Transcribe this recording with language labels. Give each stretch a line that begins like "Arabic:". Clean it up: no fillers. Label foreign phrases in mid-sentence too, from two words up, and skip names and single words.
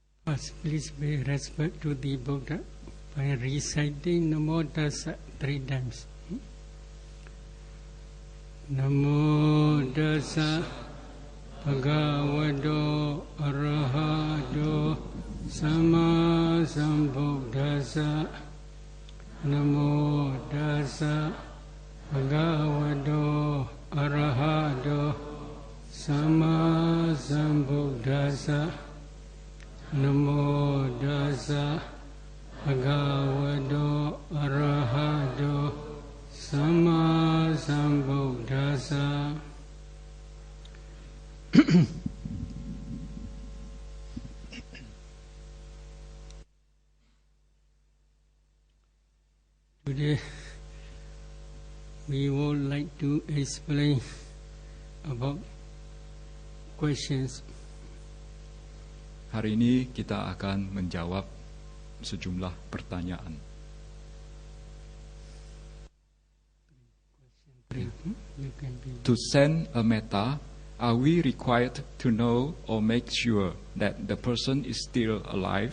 English: First, please pay respect to the Buddha by reciting
Pali: Namo Tassa
English: 3 times.
Pali: Namo Tassa Bhagavato Arahato Sama Sambuddhassa. Namo Tassa Bhagavato Arahato Sama Sambuddhassa. Namo Tassa Bhagavato Arahato Sama Sambuddhassa.
English: Today we would like to explain about questions.
Indonesian: Hari ini kita akan menjawab sejumlah pertanyaan.
English: To send a metta, are we required to know or make sure that the person is still alive?